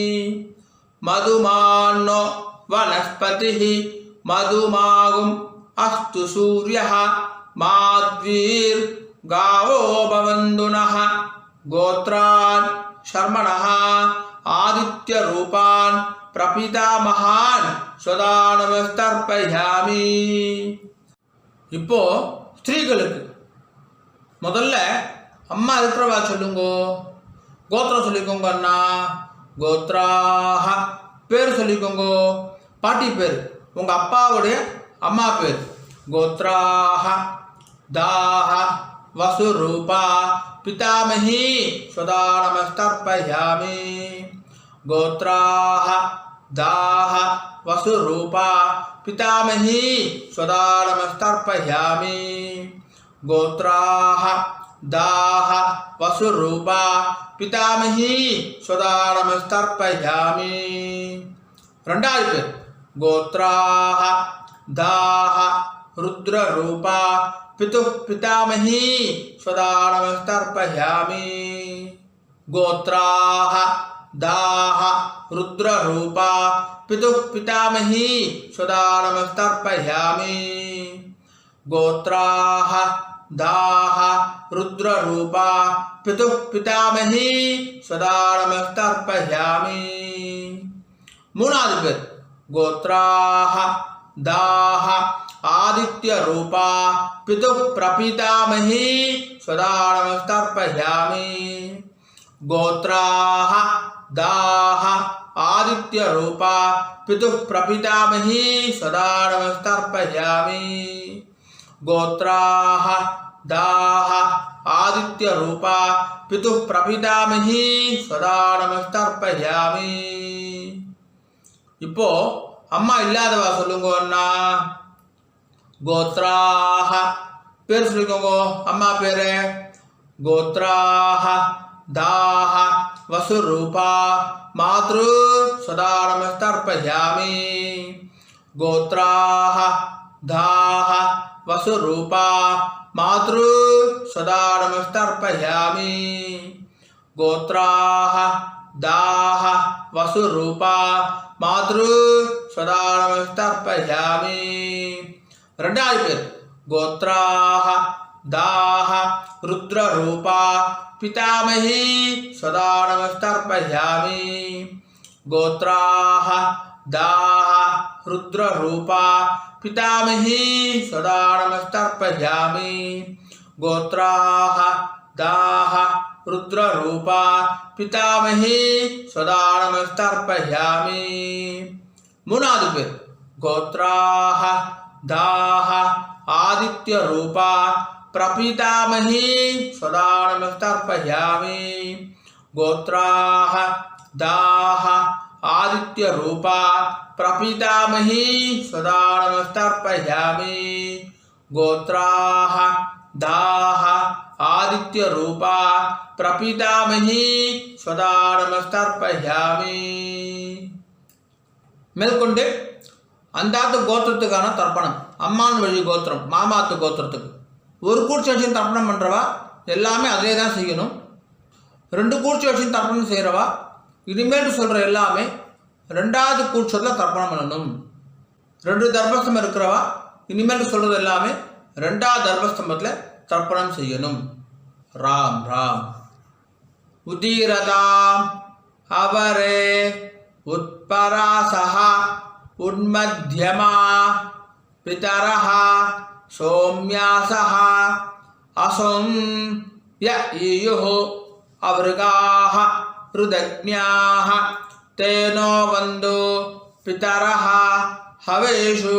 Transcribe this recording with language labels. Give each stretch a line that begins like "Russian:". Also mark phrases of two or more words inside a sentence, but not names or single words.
Sanskrit: मधुमान्नो वनस्पतिः मधुमागुम् अस्तु सूर्यः माध्वीर्गावो भवन्तु नः. गोत्रान् शर्मणः आदित्य रूपान् प्रपितामहान् स्वदानमस्तर्पयामि.
Tamil: இப்போ ஸ்திரீகளுக்கு முதல்ல அம்மா இருக்கிறவா சொல்லுங்க. கோத்திரம் சொல்லிக்கோங்க அண்ணா. கோத்ராஹ பேர் சொல்லிக்கோங்க. பாட்டி பேர் உங்கள் அப்பாவுடைய அம்மா பேர்.
Sanskrit: गोत्राः दाह वसुरूपा पितामही स्वदानमस्तर्पयामि. கோத்ராஹ दाह वसुरूपा पितामही स्वदानमस्तर्पयामि. गोत्राः दाह वसुरूपा पितामही स्वदानमस्तर्पयामि
Tamil: ரெண்டாவது பேர்
Sanskrit: गोत्राः दाह रुद्ररूपा पितुः पितामही स्वदानमस्तर्पयामि गोत्राः दाह रुद्ररूपा पितुः पितामही स्वदानमस्तर्पयामि गोत्राः दाह रुद्ररूपा पितुः पितामही स्वदानमस्तर्पयामि
Tamil: மூணாவது பேர்
Sanskrit: गोत्राः दाह आदित्यरूपा पितुः प्रपितामही स्वदानमस्तर्पयामि गोत्राः दाह आदित्यरूपा पितुः प्रपितामही स्वदानमस्तर्पयामि गोत्राः दाह आदित्यरूपा पितुः प्रपितामही स्वदानमस्तर्पयामि
Tamil: இப்போ அம்மா இல்லாதவா சொல்லுங்க அண்ணா गोत्राः பேர் சொல்லுங்க அம்மா பேரு
Sanskrit: गोत्राः दाह वसुरूपा मातृ स्वदानमस्तर्पयामि गोत्राः दाह वसुरूपा मातृ स्वदानमस्तर्पयामि गोत्राः दाह वसुरूपा मातृ स्वदानमस्तर्पयामि
Tamil: ரெண்டாவது பேர்
Sanskrit: गोत्राः दाह रुद्ररूपा पितामही स्वदानमस्तर्पयामि गोत्राः दाह रुद्ररूपा पितामही स्वदानमस्तर्पयामि गोत्राः दाह रुद्ररूपा पितामही स्वदानमस्तर्पयामि
Tamil: மூணாவது பேர்
Sanskrit: गोत्राः दाह आदित्यरूपा प्रपितामही स्वदानमस्तर्पयामि गोत्राः दाह आदित्यरूपा प्रपितामही स्वदानमस्तर्पयामि गोत्राः दाह आदित्यरूपा प्रपितामही स्वदानमस्तर्पयामि
Tamil: மேற்கொண்டு அந்தாத்து கோத்திரத்துக்கான தர்ப்பணம். அம்மான் வழி கோத்திரம் மாமாத்து கோத்திரத்துக்கு ஒரு கூட்சி வச்சு தர்ப்பணம் பண்ணுறவா எல்லாமே அதே தான் செய்யணும். ரெண்டு கூட்சி வச்சு தர்ப்பணம் செய்கிறவா இனிமேல் சொல்கிற எல்லாமே ரெண்டாவது கூட்சத்தில் தர்ப்பணம் பண்ணணும். ரெண்டு தர்பஸ்தம்பம் இருக்கிறவா இனிமேல் சொல்கிறது எல்லாமே ரெண்டாவது தர்பஸ்தம்பத்தில் தர்ப்பணம் செய்யணும். ராம் ராம்.
Sanskrit: उदीरताम् अवरे उत्परासः उन्मध्यमा पितरः सौम्यासः असुं य ईयुः अवृगाः रुदज्ञाः तेनो वन्दो पितरः हवेषु.